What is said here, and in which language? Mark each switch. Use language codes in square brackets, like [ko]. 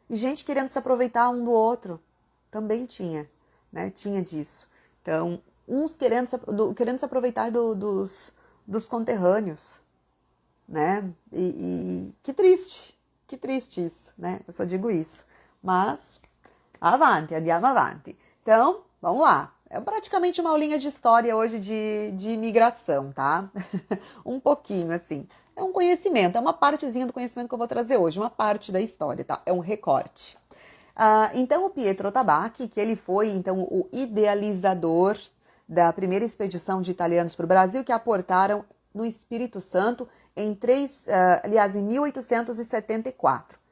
[pt] E gente querendo se aproveitar um do outro, também tinha, né, tinha disso. Então, uns querendo se aproveitar dos conterrâneos, né, e que triste isso, né, eu só digo isso. [it] Mas, avanti, andiamo avanti. [pt] Então, vamos lá. É praticamente uma aulinha de história hoje de imigração, tá? Um pouquinho, assim. É um conhecimento, é uma partezinha do conhecimento que eu vou trazer hoje, uma parte da história, tá? É um recorte. Então, o Pietro Tabacchi, que ele foi, então, o idealizador da primeira expedição de italianos para o Brasil, que aportaram no Espírito Santo em 1874.